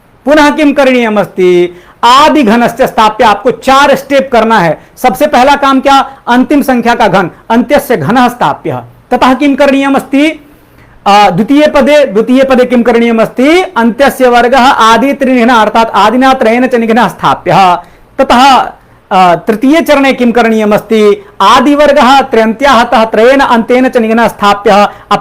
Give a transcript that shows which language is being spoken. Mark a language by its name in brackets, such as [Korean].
[Sanskrit] पुनः किं करणीयमस्ति, आदि घनश्च स्थाप्य। [Hindi] आपको 4 स्टेप करना है। सबसे पहला काम क्या, अंतिम संख्या का घन, [Sanskrit] अंत्यस्य घनः स्थाप्य। ततः किं करणीयमस्ति, द्वितीय पदे किं करणीयमस्ति, अंत्यस्य वर्गः आदि त्रिनिघ्न अर्थात आदिना त्रयेन च निघ्नः स्थाप्य। ततः तृतीय चरणे किं करणीयमस्ति, आदिवर्गः त्र्यन्त्या हतः त्रयेन अंतेन च निघ्नः स्थाप्य।